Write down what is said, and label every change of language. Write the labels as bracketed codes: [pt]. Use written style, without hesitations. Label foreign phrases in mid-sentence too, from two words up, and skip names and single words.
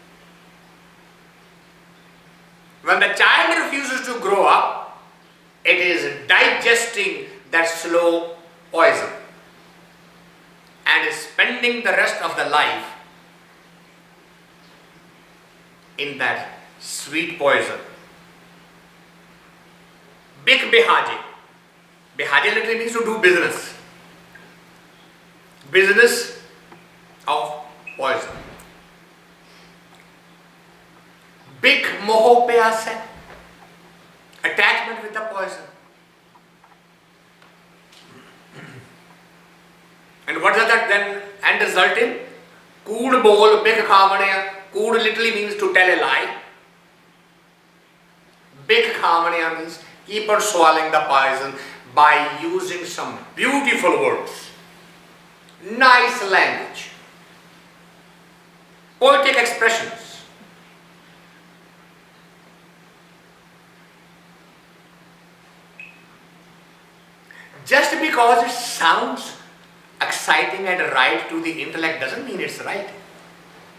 [en] When the child refuses to grow up, it is digesting that slow poison and is spending the rest of the life in that sweet poison. vadbhaagee. Vadbhaagee literally means to do business. Business of poison. [pa] ਵਿਚ ਮੋਹ ਪਿਆਸੇ. [en] Attachment with the poison. And what does that then end result in? [pa] ਕੂੜ ਬੋਲ, ਵਿਚ ਖਾਵਣੀਆ. [en] Kood literally means to tell a lie. [pa] ਵਿਚ ਖਾਵਣੀਆ [en] means keep on swallowing the poison by using some beautiful words, nice language, poetic expressions. Just because it sounds exciting and right to the intellect doesn't mean it's right.